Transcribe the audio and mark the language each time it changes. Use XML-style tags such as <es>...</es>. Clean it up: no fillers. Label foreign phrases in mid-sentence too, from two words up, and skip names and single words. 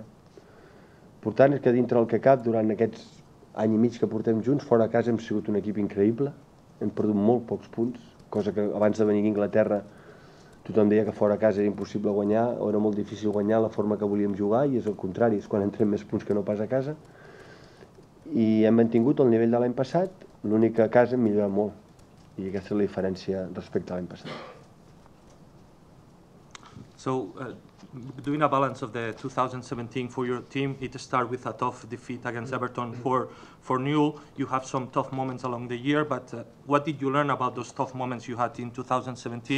<ca>L'important és que dintre el que cap, durant aquests any i mig que portem junts, fora a casa hem sigut un equip increïble, hem perdut molt pocs punts, cosa que abans de venir a Anglaterra tothom deia que fora a casa era impossible guanyar, o era molt difícil guanyar la forma que volíem jugar, i és el contrari, és quan entrem més punts que no pas a casa. I hem mantingut el nivell de l'any passat, l'únic que a casa hem millorat molt, i aquesta és la diferència respecte a l'any passat.</ca> <en>So, doing a balance of the 2017 for your team, it started with a tough defeat against Everton 4-0. You have some tough moments along the year, but what did you learn about those tough moments you had in 2017?</en>